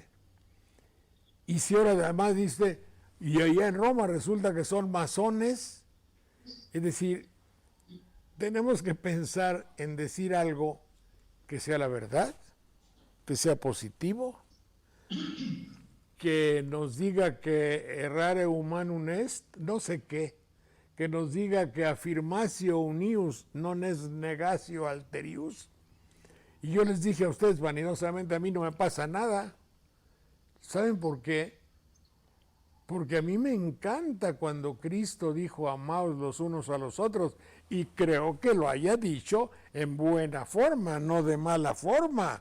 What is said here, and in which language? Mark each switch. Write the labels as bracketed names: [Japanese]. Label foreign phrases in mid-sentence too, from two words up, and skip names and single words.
[Spanish] Y si ahora además dice, y allá en Roma resulta que son masones, es decir, tenemos que pensar en decir algo que sea la verdad, que sea positivo, que nos diga que [Latin] errare humanum est, [Spanish] no sé qué, que nos diga que [Latin] affirmatio unius non est negatio alterius. [Spanish] Y yo les dije a ustedes vanidosamente, a mí no me pasa nada. ¿Saben por qué? Porque a mí me encanta cuando Cristo dijo amaos los unos a los otros, y creo que lo haya dicho en buena forma, no de mala forma.